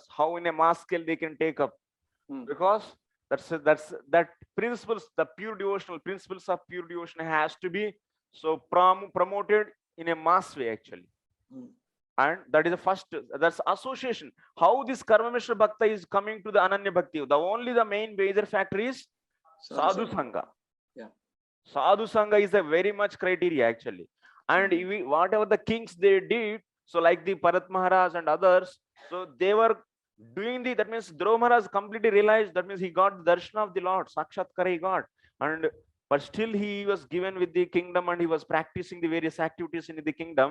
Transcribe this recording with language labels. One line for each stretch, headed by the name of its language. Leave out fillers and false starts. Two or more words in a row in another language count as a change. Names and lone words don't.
English: How in a mass scale they can take up, because that principles, the pure devotional principles of pure devotion has to be so promoted in a mass way actually. And that is the first, that's association. How this
Sanskrit: karma mishra bhakta
English: is coming to the
Sanskrit: ananya bhakti,
English: the main major factor is
Sanskrit: sadhu sangha. Sadhu sangha
English: is a very much criteria actually. And whatever the kings they did, so like the Bharat Maharaj and others, so they were doing that means Dhruva Maharaj completely realized, that means he got the darshan of the Lord, Sakshatkara he got, and but still he was given with the kingdom and he was practicing the various activities in the kingdom.